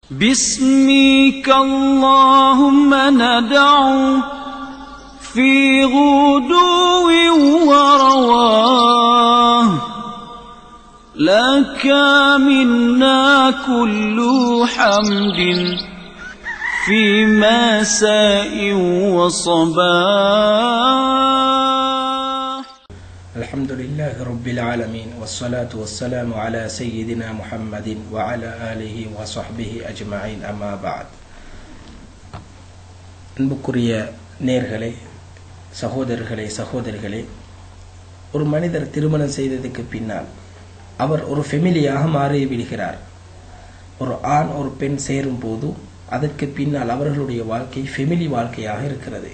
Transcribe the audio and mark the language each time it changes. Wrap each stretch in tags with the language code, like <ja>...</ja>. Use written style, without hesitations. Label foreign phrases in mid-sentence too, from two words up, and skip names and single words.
<ar>باسمك اللهم ندعو في غدو ورواه لك منا كل حمد في مساء وصباح. الحمد لله رب العالمين والصلاة والسلام على سيدنا محمد وعلى آله وصحبه أجمعين أما بعد.</ar> <ta>அன்புக்குரிய நேர்களே, சகோதரர்களே, ஒரு மனிதர் திருமணம் செய்ததுக்கு பின்னால் அவர் ஒரு ஃபெமிலியாக மாறிவிடுகிறார். ஒரு ஆண் ஒரு பெண் சேரும் போது அதற்கு பின்னால் அவர்களுடைய வாழ்க்கை ஃபெமிலி வாழ்க்கையாக இருக்கிறது.</ta>